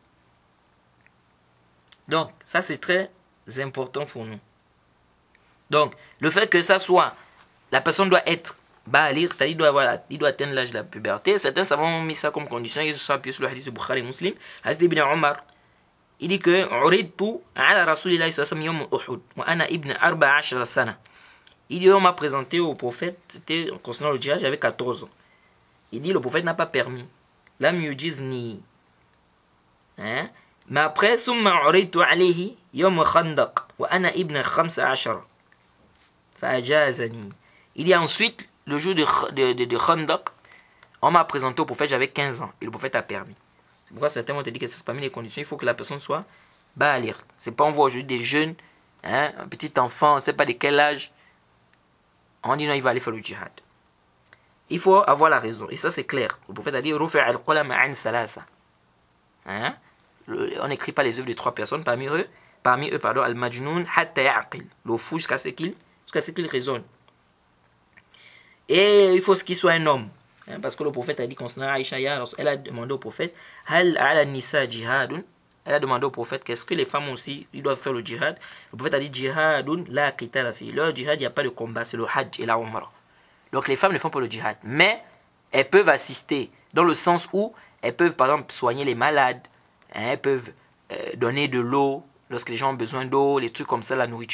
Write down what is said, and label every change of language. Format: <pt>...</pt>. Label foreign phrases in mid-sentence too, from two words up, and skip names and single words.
<fr>Donc, ça c'est très important pour nous. Donc, le fait que ça soit, la personne doit être balir, c'est-à-dire il doit atteindre l'âge de la puberté. Certains savants ont mis ça comme condition, ils se sont appuyés sur le hadith de Bukhari et Muslim. Hadith d'Ibn Omar. Il dit que</fr> <ar>عرضت على رسول الله صلى الله عليه وسلم وأنا ابن 14 سنة.</ar> <fr>Il dit on m'a présenté au prophète, c'était concernant le djihad, j'avais 14 ans. Il dit le prophète n'a pas permis.</fr> <ar>لم يجزني.</ar> <fr>Mais après</fr> <ar>ثم عرضت عليه يوم خندق وأنا ابن 15 فأجازني.</ar> <fr>Il dit ensuite le jour de Khandaq, on m'a présenté au prophète, j'avais 15 ans et le prophète a permis. C'est pourquoi certains vont te dire que c'est parmi les conditions, il faut que la personne soit balir. C'est pas on voit aujourd'hui des jeunes, un petit enfant, on ne sait pas de quel âge, on dit non, il va aller faire le djihad. Il faut avoir la raison, et ça c'est clair. Le prophète a dit</fr> <ar>رفع القلم عن ثلاثة.</ar> <fr>On n'écrit pas les œuvres de 3 personnes, parmi eux,</fr> <ar>المجنون حتى يعقل,</ar> <fr>le fou jusqu'à ce qu'il raisonne. Et il faut qu'il soit un homme. Parce que le prophète a dit concernant Aïcha, elle a demandé au prophète</fr> <ar>هل على نساء جهاد.</ar> <fr>Elle a demandé au prophète qu'est-ce que les femmes aussi ils doivent faire le djihad. Le prophète a dit</fr> <ar>جهاد لا قتال في.</ar> <fr>Leur djihad, il n'y a pas de combat, c'est le hajj et la umrah. Donc les femmes ne font pas le djihad. Mais elles peuvent assister dans le sens où elles peuvent par exemple soigner les malades. Elles peuvent donner de l'eau lorsque les gens ont besoin d'eau, les trucs comme ça, la nourriture.</fr>